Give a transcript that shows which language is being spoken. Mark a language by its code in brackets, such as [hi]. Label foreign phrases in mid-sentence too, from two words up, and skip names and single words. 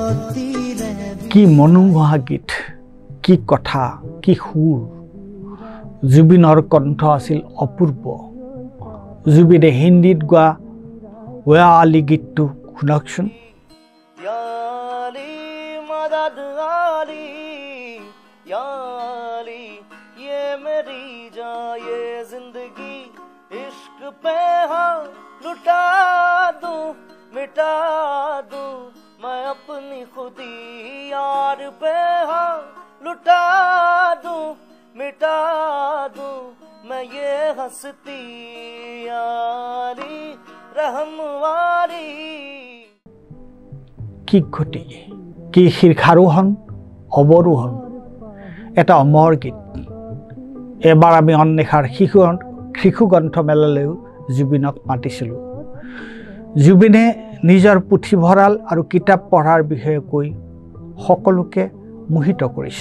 [as] কি মনোমোহা গীত কি কথা কি সুৰ জুবিনৰ কণ্ঠ আছিল অপূৰ্ব জুবিনে হিন্দীত গোৱা ওয়া আলী গীতটো শুনকচোন [hi] ये मेरी जान ये जिंदगी इश्क पे हाँ लुटा दूं मिटा दूं मैं अपनी खुदी यार पे हाँ लुटा दूं मिटा दूं मैं ये हंसती यारी रहम वाली [as] কি ঘটি কি শীৰ্ষাৰোহণ অৱৰোহণ এটা অমৰ গীত এবাৰ আমি অন্বেষাৰ শিশু গ্ৰন্থমেলালৈও জুবিনক মাতিছিলোঁ জুবিনে নিজৰ পুথিভঁৰাল আৰু কিতাপ পঢ়াৰ বিষয়ে কৈ সকলোকে মোহিত কৰিছিল